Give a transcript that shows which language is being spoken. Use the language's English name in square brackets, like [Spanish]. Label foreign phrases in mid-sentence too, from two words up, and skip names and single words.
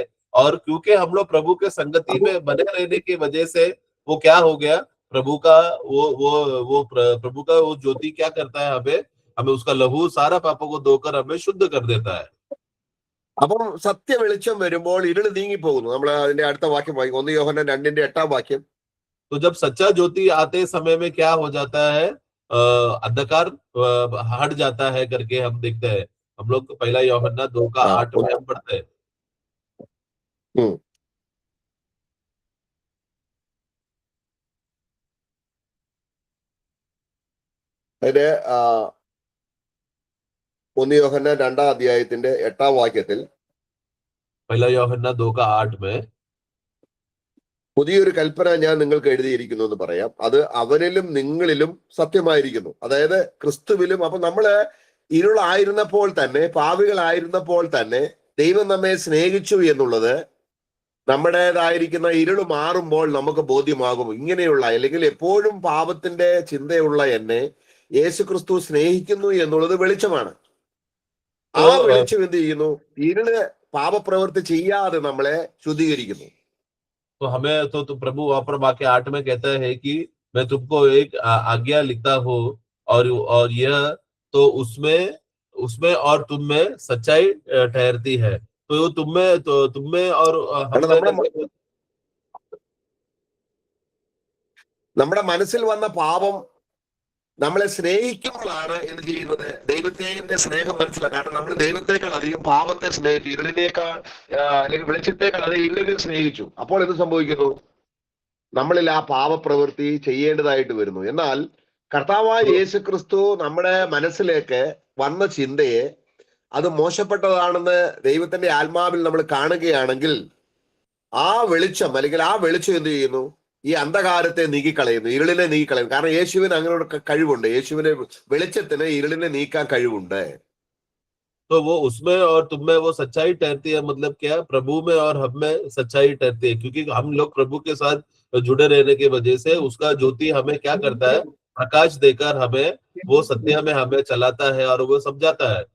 [Hindi] और क्योंकि हम लोग प्रभु के संगति में बने रहने की वजह से वो क्या हो गया, प्रभु का प्रभु का वो ज्योति क्या करता है, हमें उसका लहू सारा पापों को धोकर हमें शुद्ध कर देता है. [Malayalam] അപ്പം സത്യ വെളിച്ചം വരുമ്പോൾ ഇരുള് നീങ്ങിപ്പോകുന്നു. നമ്മൾ അതിന്റെ അടുത്ത വാക്യം വായിക്കും, 1 യോഹന്നാൻ 2:8. [Hindi] तो जब सच्चा ज्योति आते समय में क्या हो जाता है, अंधकार हट जाता है करके हम देखते हैं. हम लोग 1 यूहन्ना 2:8 में हम पढ़ते हैं. [Malayalam] അതിന്റെ 1 യോഹന്നാൻ 2:8 [Hindi] 1 यूहन्ना 2:8 में [Malayalam] പുതിയൊരു കൽപ്പന ഞാൻ നിങ്ങൾക്ക് എഴുതിയിരിക്കുന്നു എന്ന് പറയാം, അത് അവനിലും നിങ്ങളിലും സത്യമായിരിക്കുന്നു. അതായത് ക്രിസ്തുവിലും. അപ്പൊ നമ്മള് ഇരുളായിരുന്നപ്പോൾ തന്നെ, പാപികളായിരുന്നപ്പോൾ തന്നെ ദൈവം നമ്മെ സ്നേഹിച്ചു എന്നുള്ളത് നമ്മുടേതായിരിക്കുന്ന ഇരുള് മാറുമ്പോൾ നമുക്ക് ബോധ്യമാകും. ഇങ്ങനെയുള്ള അല്ലെങ്കിൽ എപ്പോഴും പാപത്തിന്റെ ചിന്തയുള്ള എന്നെ യേശു ക്രിസ്തു സ്നേഹിക്കുന്നു എന്നുള്ളത് വെളിച്ചമാണ്. ആ വെളിച്ചം എന്ത് ചെയ്യുന്നു, ഇരുള് പാപപ്രവൃത്തി ചെയ്യാതെ നമ്മളെ ശുദ്ധീകരിക്കുന്നു. [Hindi] तो हमें तो प्रभु वहां पर वाक्य 8 में कहता है कि मैं तुमको एक आज्ञा लिखता हूँ और यह तो उसमें और तुम में सच्चाई ठहरती है. तो तुम में और [Malayalam] നമ്മുടെ മനസ്സിൽ വന്ന പാപം നമ്മളെ സ്നേഹിക്കുമ്പോഴാണ് എന്ത് ചെയ്യുന്നത്, ദൈവത്തിന്റെ സ്നേഹം മനസ്സിലാക്കുക. കാരണം നമ്മൾ ദൈവത്തെക്കാൾ അധികം പാപത്തെ സ്നേഹിച്ചു, ഇരുളിനേക്കാൾ അല്ലെങ്കിൽ വെളിച്ചത്തേക്കാൾ അധികം ഇരുളിനെ സ്നേഹിച്ചു. അപ്പോൾ എന്ത് സംഭവിക്കുന്നു, നമ്മളിൽ ആ പാപപ്രവൃത്തി ചെയ്യേണ്ടതായിട്ട് വരുന്നു. എന്നാൽ കർത്താവായ യേശു ക്രിസ്തു നമ്മുടെ മനസ്സിലേക്ക് വന്ന ചിന്തയെ അത് മോശപ്പെട്ടതാണെന്ന് ദൈവത്തിന്റെ ആത്മാവിൽ നമ്മൾ കാണുകയാണെങ്കിൽ ആ വെളിച്ചം അല്ലെങ്കിൽ ആ വെളിച്ചം എന്ത് ചെയ്യുന്നു, ഈ അന്ധകാരത്തെ നീക്കിക്കളയുന്നു, ഇരുളിനെ നീക്കിക്കളയുന്നു. കാരണം യേശുവിന് അങ്ങനെ കഴിവുണ്ട്. യേശുവിനെ വെളിച്ചത്തിന് ഇരുളിനെ നീക്കാൻ കഴിവുണ്ട്. [Hindi] तो वो उसमें और तुम में वो सच्चाई ठहरती है. मतलब क्या, प्रभु में और हम में सच्चाई ठहरती है, क्योंकि हम लोग प्रभु के साथ जुड़े रहने की वजह से उसका ज्योति हमें क्या करता है, प्रकाश देकर हमें वो सत्य में हमें चलाता है और वो समझाता है.